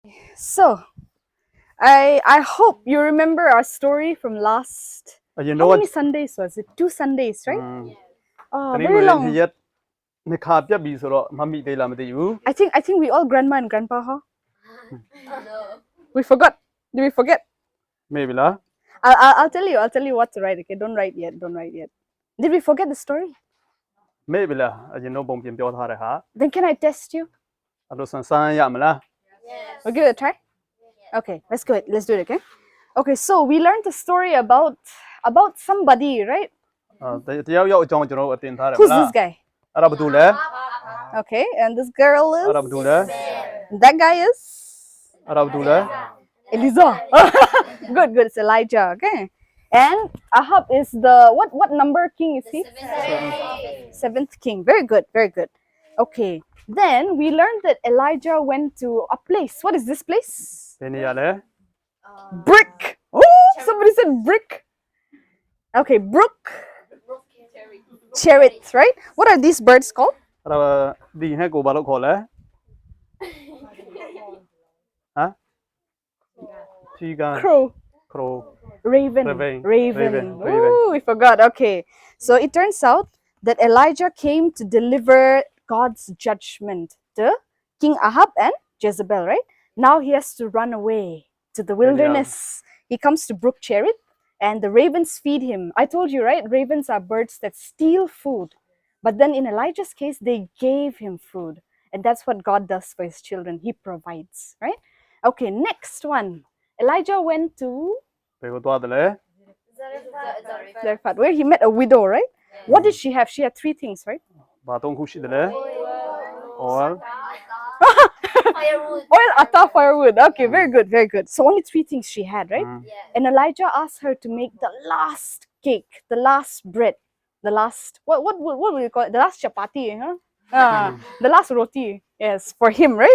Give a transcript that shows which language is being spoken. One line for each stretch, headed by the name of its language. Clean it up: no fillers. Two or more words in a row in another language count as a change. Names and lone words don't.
English: So, I hope you remember our story from last. You How know many what? Sundays was it? 2 Sundays, right? Oh,
Burmese: တနင်္ဂနွေ
English: very
Burmese: နေ့
English: long.
Burmese: နေ့ရက်နှစ်ခါပြတ်ပြီဆိုတော့မမိသေးလားမသိဘူး
English: I think we all grandma and grandpa, huh? We forgot. Did we forget?
Burmese: မေ့ပြီလား
English: I'll tell you. I'll tell you what to write. Okay, don't write yet. Don't write yet. Did we forget the story?
Burmese: မေ့ပြီလားအရင်တော့ပုံပြင်ပြောထားတဲ့ဟာ
English: Then can I test you?
Burmese: အဲ့လိုဆန်းဆန်းရမလား
English: We'll give it a try. Okay, let's go. Let's do it. Okay. Okay, so we learned a story about somebody, right?
Burmese: တယောက်ယောက်အကြောင်းကျွန်တော်တို့အတင်ထားတယ်မ
English: Who's
Burmese: လား
English: this guy?
Burmese: အဲ့ဒါဘာတူလဲ
English: Okay, and this girl
Burmese: အဲ့ဒါဘာ
English: is.
Burmese: တူလဲ
English: That guy is.
Burmese: အဲ့ဒါဘာတူလဲ
English: Eliza. Good, good. It's Elijah. Okay. And Ahab is the what number king is he? Seventh king. Very good, very good. Okay. Then we learned that Elijah went to a place. What is this place?
Burmese: ဘယ်နေရာလဲ
English: Brick. Oh, somebody said brick. Okay, brook. Chariot, right? What are these birds called?
Burmese: အဲ့ဒါဒီဟဲ့ကိုဘာလို့ခေါ်လဲဟမ်ထီကန်
English: Crow. ခရို Raven. Raven. Raven. Raven. Ooh, we forgot. Okay. So it turns out that Elijah came to deliver God's judgment to King Ahab and Jezebel, right? Now he has to run away to the wilderness. He comes to Brook Cherith and the ravens feed him. I told you, right? Ravens are birds that steal food. But then in Elijah's case, they gave him food. And that's what God does for his children. He provides, right? Okay, next one. Elijah went to
Burmese: ဘယ်ကိုသွားတယ်လဲ
English: Zarephath, where he met a widow, right? What did she have? She had 3 things, right?
Burmese: ဘာသုံးခုရှိတယ်လဲ oil
English: Oil, atta, firewood. Okay, very good, very good. So only 3 things she had, right? And Elijah asked her to make the last cake, the last bread, the last what will you call it? The last chapati, huh? The last roti. Yes, for him, right?